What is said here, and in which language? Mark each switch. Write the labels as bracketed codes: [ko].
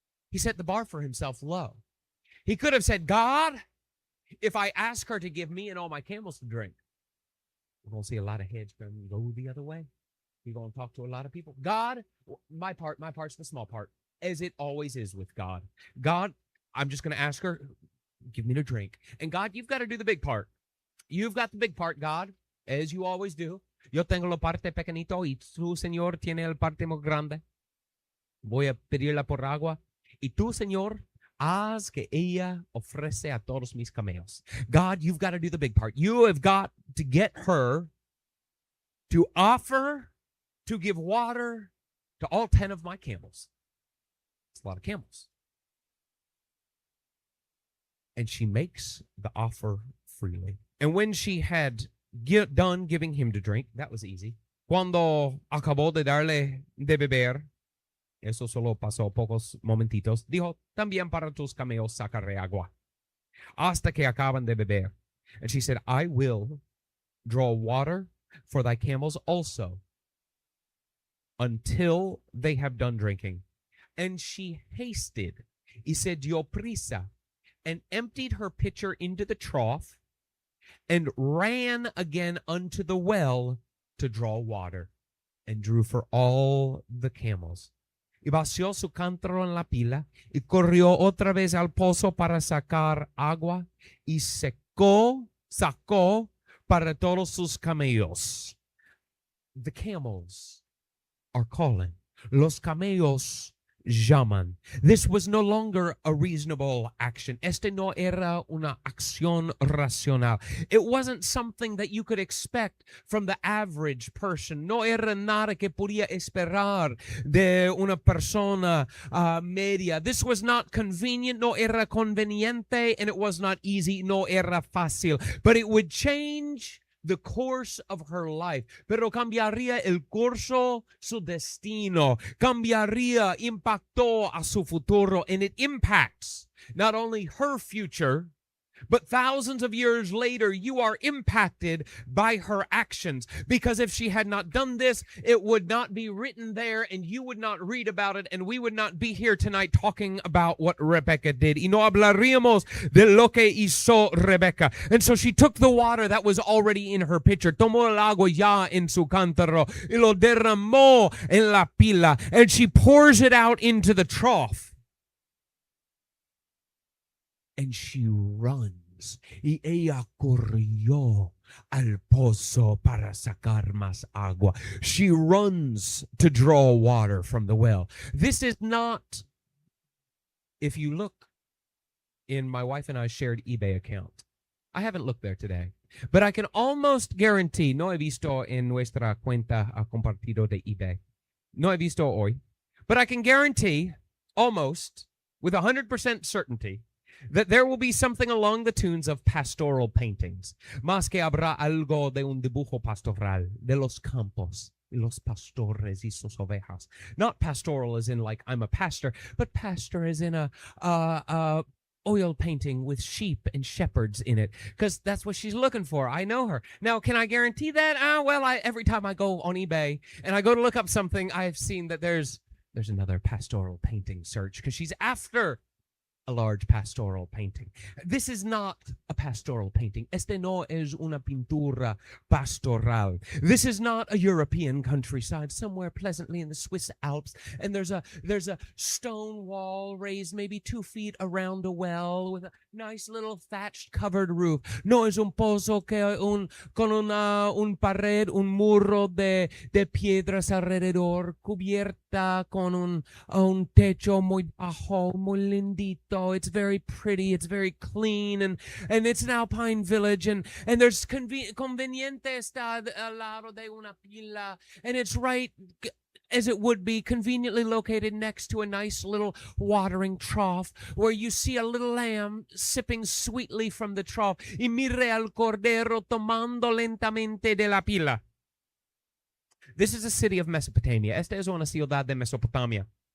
[en] He set the bar for himself low. He could have said, God, if I ask her to give me and all my camels to drink, we're going to see a lot of heads going to go the other way. You're going to talk to a lot of people. God, my part's the small part, as it always is with God. God, I'm just going to ask her, give me to drink. And God, you've got to do the big part. You've got the big part, God, as you always do. [es] Yo tengo la parte pequeñito y tú, Señor, tiene el parte muy grande. Voy a pedirla por agua. Y tú, Señor, haz que ella ofrece a todos mis camellos. [en] God, you've got to do the big part. You have got to get her to offer to give water to all 10 of my camels. It's a lot of camels. And she makes the offer freely. And when she had done giving him to drink, that was easy. [es] Cuando acabó de darle de beber, eso solo pasó pocos momentitos, dijo, también para tus camellos sacaré agua, hasta que acaban de beber. [en] And she said, I will draw water for thy camels also, until they have done drinking. And she hasted, [es] y se dio prisa, [en] and emptied her pitcher into the trough, and ran again unto the well to draw water, and drew for all the camels. [es] Y vació su cántaro en la pila, y corrió otra vez al pozo para sacar agua, y sacó para todos sus camellos. [en] The camels are calling. [es] Los camellos llaman. [en] This was no longer a reasonable action. [es] Este no era una acción racional. [en] It wasn't something that you could expect from the average person. [es] No era nada que podía esperar de una persona media. [en] This was not convenient. [es] No era conveniente, [en] and it was not easy. [es] No era fácil. [en] But it would change the course of her life, [es] pero cambiaría el curso, su destino, cambiaría, impactó a su futuro, [en] and it impacts not only her future, but thousands of years later, you are impacted by her actions. Because if she had not done this, it would not be written there, and you would not read about it, and we would not be here tonight talking about what Rebecca did. [es] Y no hablaríamos de lo que hizo Rebecca. [en] And so she took the water that was already in her pitcher, [es] tomó el agua ya en su cántaro, y lo derramó en la pila, [en] and she pours it out into the trough. And she runs, [es] y ella corrió al pozo para sacar más agua. [en] She runs to draw water from the well. This is not, if you look in my wife and I's shared eBay account, I haven't looked there today, but I can almost guarantee, [es] no he visto en nuestra cuenta compartido de eBay, no he visto hoy, [en] but I can guarantee almost with 100% certainty that there will be something along the tunes of pastoral paintings. [es] Más que habrá algo de un dibujo pastoral, de los campos, y los pastores y sus ovejas. [en] Not pastoral as in like I'm a pastor, but pastor as in a oil painting with sheep and shepherds in it, because that's what she's looking for. I know her. Now, can I guarantee that? Every time I go on eBay and I go to look up something, I've seen that there's another pastoral painting search, because she's after a large pastoral painting. This is not a pastoral painting. [es] Este no es una pintura pastoral. [en] This is not a European countryside somewhere pleasantly in the Swiss Alps, and there's a stone wall raised maybe 2 feet around a well with a nice little thatched covered roof. [es] No es un pozo que con un pared, un muro de piedras alrededor, cubierta con un techo muy bajo, muy lindito. [en] It's very pretty, it's very clean, and it's an alpine village, and there's [es] conveniente está al lado de una pila, [en] and it's right as it would be, conveniently located next to a nice little watering trough where you see a little lamb sipping sweetly from the trough. [es] Y mire al cordero tomando lentamente de la pila. [en] This is a city of Mesopotamia. [es] Esta es una ciudad de Mesopotamia.